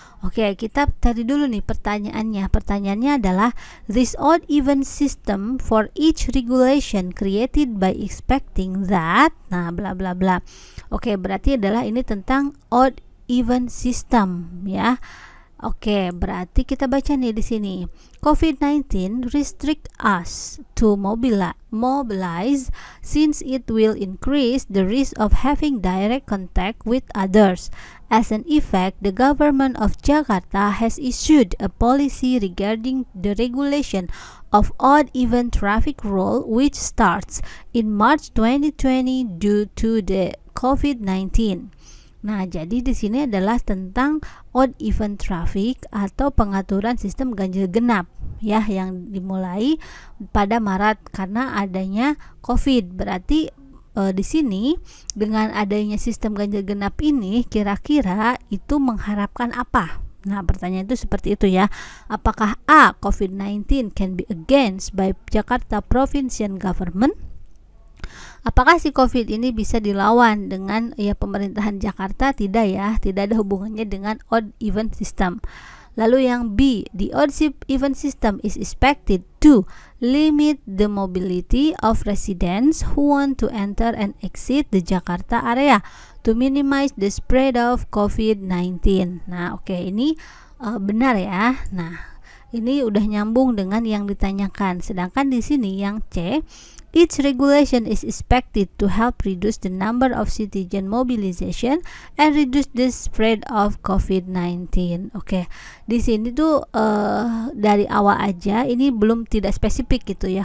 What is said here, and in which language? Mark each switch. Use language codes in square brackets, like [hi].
[id] Oke, kita cari dulu nih pertanyaannya. Pertanyaannya adalah [en] this odd even system for each regulation created by expecting that, [id] nah bla bla bla. Oke, berarti adalah ini tentang odd even system ya. Oke, berarti kita baca nih di sini. [en] COVID-19 restrict us to mobilize since it will increase the risk of having direct contact with others As an effect, the government of Jakarta has issued a policy regarding the regulation of odd-even traffic rule which starts in March 2020 due to the COVID-19. [id] Nah, jadi di sini adalah tentang odd-even traffic atau pengaturan sistem ganjil genap ya, yang dimulai pada Maret karena adanya COVID. Berarti di sini dengan adanya sistem ganjil genap ini kira-kira itu mengharapkan apa? Nah, pertanyaan itu seperti itu ya. Apakah A, [en] COVID-19 can be against by Jakarta Provincial Government? [id] Apakah si COVID ini bisa dilawan dengan pemerintahan Jakarta? Tidak ya, tidak ada hubungannya dengan odd even system. Lalu yang B, [en] the odd even system is expected to limit the mobility of residents who want to enter and exit the Jakarta area to minimize the spread of COVID-19. [id] Nah, oke, ini benar ya. Nah, ini udah nyambung dengan yang ditanyakan. Sedangkan di sini yang C, [en] each regulation is expected to help reduce the number of citizen mobilization and reduce the spread of COVID-19. [id] Oke, di sini tuh dari awal aja ini belum tidak spesifik gitu ya.